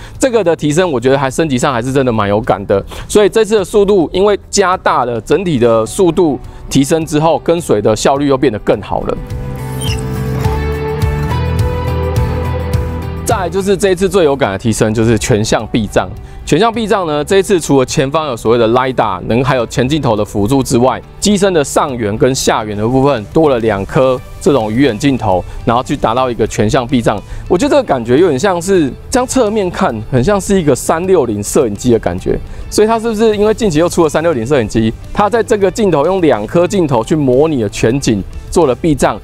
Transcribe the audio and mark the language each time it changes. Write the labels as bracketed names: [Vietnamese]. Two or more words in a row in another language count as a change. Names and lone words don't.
[Chinese] 這個的提升，我覺得升級上還是真的蠻有感的。所以這次的速度，因為加大了整體的速度提升之後，跟隨的效率又變得更好了。再來就是這一次最有感的提升，就是全向避障。全向避障呢，這一次除了前方有所謂的 LiDAR 還有前鏡頭的輔助之外，機身的上緣跟下緣的部分多了2顆這種魚眼鏡頭，然後去達到一個全向避障。我覺得這個感覺有點像是這樣側面看，很像是一個360攝影機的感覺。所以它是不是因為近期又出了360攝影機，它在這個鏡頭用2顆鏡頭去模擬了全景，做了避障。